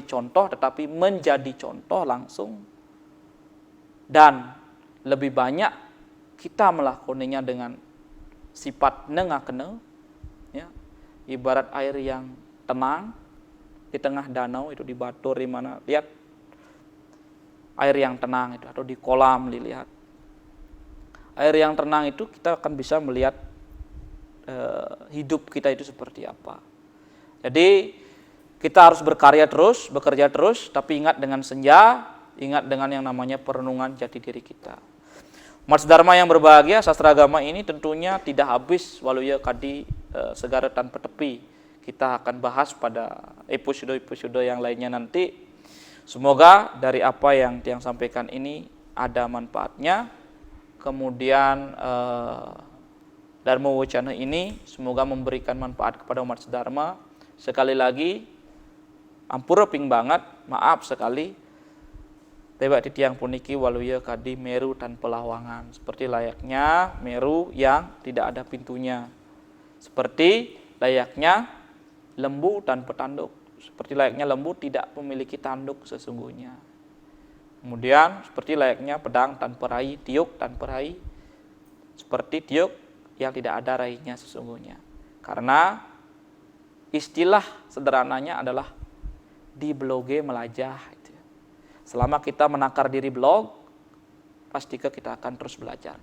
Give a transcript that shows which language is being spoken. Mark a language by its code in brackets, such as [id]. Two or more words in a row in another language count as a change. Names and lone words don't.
[id] contoh tetapi menjadi contoh langsung, dan lebih banyak kita melakukannya dengan sifat nengakene ya, ibarat air yang tenang di tengah danau itu, di batur di mana lihat air yang tenang itu, atau di kolam dilihat air yang tenang itu, kita akan bisa melihat hidup kita itu seperti apa. Jadi kita harus berkarya terus, bekerja terus, tapi ingat dengan senja, ingat dengan yang namanya perenungan jati diri kita. Umat Dharma yang berbahagia, sastra agama ini tentunya tidak habis walau ya [ban] kadi segara tanpa tepi. [id] Kita akan bahas pada episode-episode yang lainnya nanti. Semoga dari apa yang Tiang sampaikan ini ada manfaatnya. Kemudian Dharma Wacana ini semoga memberikan manfaat kepada umat Dharma. Sekali lagi, [ban] ampura ping banget, [id] maaf sekali. [ban] Tebak di tiang puniki waluya kadi Meru tanpa lawangan. [id] Seperti layaknya Meru yang tidak ada pintunya. Seperti layaknya lembu tanpa tanduk. Seperti layaknya lembu tidak memiliki tanduk sesungguhnya. Kemudian seperti layaknya pedang tanpa rai, [ban] tiuk tanpa rai. [id] Seperti tiuk yang tidak ada rainya sesungguhnya. Karena istilah sederhananya adalah [ban] di bloge melajah. [id] Selama kita menakar diri blog, pastikan kita akan terus belajar.